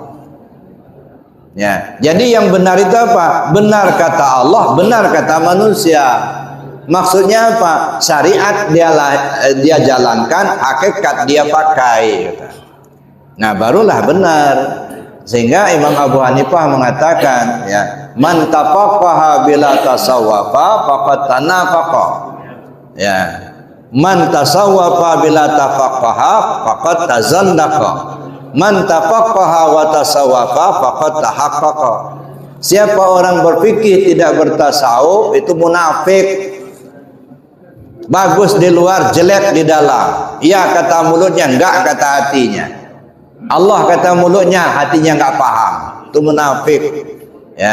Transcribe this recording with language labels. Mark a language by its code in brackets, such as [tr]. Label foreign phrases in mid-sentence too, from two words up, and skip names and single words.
[id] Ya. Jadi yang benar itu apa? Benar kata Allah, benar kata manusia. Maksudnya apa? Syariat dia jalankan, hakikat dia pakai. Nah, barulah benar. Sehingga Imam Abu Hanifah mengatakan, [ar] ya, من تفقه بلا تصوف فقد تنافق. [id] Ya. [ar] من تصوف بلا تفقه فقد تزندق. من تفقه وتصوف فقد تحقق. [id] Siapa orang berfikih tidak bertasawuf itu munafik. Bagus di luar, jelek di dalam. Iya kata mulutnya, enggak kata hatinya. Allah kata mulutnya, hatinya enggak paham. Itu munafik. Ya.